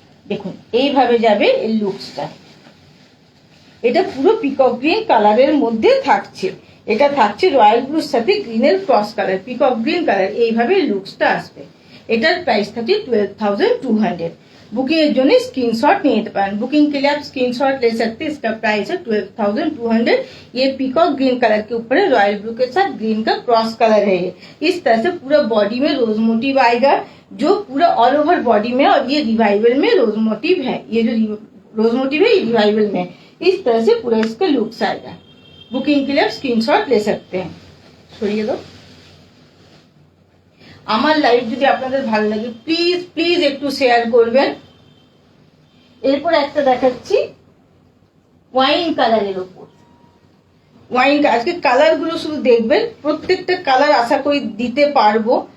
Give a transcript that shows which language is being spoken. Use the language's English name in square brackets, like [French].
[Bangla] দেখুন এইভাবে যাবে এর লুকসটা। এটা পুরো পিকক গ্রিন কালারের মধ্যে থাকছে। এটা থাকছে রয়্যাল ব্লুর সাথে গ্রিনের cross colour, peacock green colour. এইভাবে লুকসটা আসবে। এটার প্রাইস থাকে 12,200। बुकिंग এর জন্য स्क्रीनशॉट নিয়ে নিতে পারেন। [Hindi] बुकिंग के लिए आप स्क्रीनशॉट ले सकते हैं। इसका प्राइस है 12,200। ये पीकॉक ग्रीन कलर के ऊपर है, रॉयल ब्लू के साथ ग्रीन का क्रॉस कलर है। ये इस तरह से पूरा बॉडी में रोज मोटिव आएगा, जो पूरा ऑल ओवर बॉडी में, और ये रिवाइवल में रोज मोटिव है। ये जो रोज मोटिव है ये रिवाइवल में, इस तरह से पूरा इसका लुक्स आएगा। बुकिंग के लिए आप स्क्रीनशॉट ले सकते हैं। [Bangla] সরিয়ে দাও। আমার লাইভ যদি আপনাদের ভালো লাগে প্লিজ প্লিজ একটু শেয়ার করবেন। এরপর একটা দেখাচ্ছি ওয়াইন কালারের উপর। ওয়াইন আজকে কালার গুলো শুধু দেখবেন, প্রত্যেকটা কালার আশা করি দিতে পারবো।